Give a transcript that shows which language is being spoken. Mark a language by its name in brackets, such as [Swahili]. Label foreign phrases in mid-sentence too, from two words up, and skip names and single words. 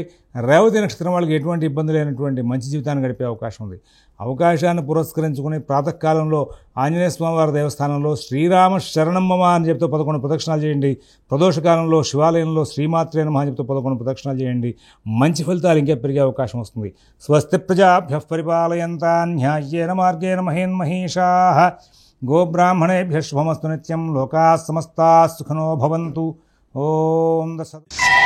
[Telugu] రేవతి నక్షత్రం వాళ్ళకి ఎటువంటి ఇబ్బంది లేనటువంటి మంచి జీవితాన్ని గడిపే అవకాశం ఉంది. అవకాశాన్ని పురస్కరించుకుని ప్రాతకాలంలో ఆంజనేయ స్వామివారి దేవస్థానంలో [Sanskrit] శ్రీరామ శరణమ్మ [Telugu] అని చెప్తూ 11 ప్రదక్షిణాలు చేయండి. ప్రదోషకాలంలో శివాలయంలో [Sanskrit] శ్రీమాత్రే నమః [Telugu] అని చెప్తూ 11 ప్రదక్షిణాలు చేయండి. మంచి ఫలితాలు ఇంకా పెరిగే అవకాశం వస్తుంది. [Sanskrit] స్వస్తి ప్రజాభ్యః పరిపాలయంతాం న్యాయేన మార్గేణ మహేన్మహీషాః. గోబ్రాహ్మణేభ్యః శుభమస్తు నిత్యం. లోకాః సమస్తాః సుఖినో భవంతు. [Telugu] ఓం దశ